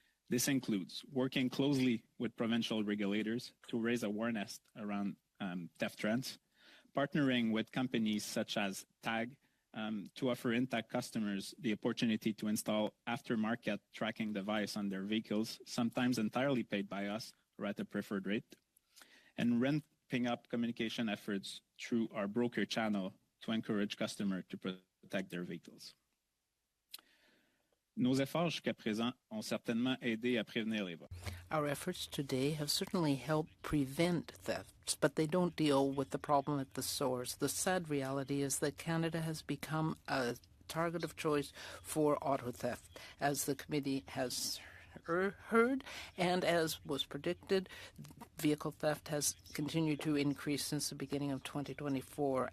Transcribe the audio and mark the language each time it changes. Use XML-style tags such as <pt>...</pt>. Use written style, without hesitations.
<en>This includes working closely with provincial regulators to raise awareness around theft trends, partnering with companies such as TAG to offer Intact customers the opportunity to install aftermarket tracking device on their vehicles, sometimes entirely paid by us or at a preferred rate, and ramping up communication efforts through our broker channel to encourage customers to protect their vehicles.</en> <fr>Nos efforts jusqu'à présent ont certainement aidé à prévenir les vols.</fr> <en>Our efforts today have certainly helped prevent thefts, but they don't deal with the problem at the source. The sad reality is that Canada has become a target of choice for auto theft, as the committee has heard, and as was predicted, vehicle theft has continued to increase since the beginning of 2024.</en>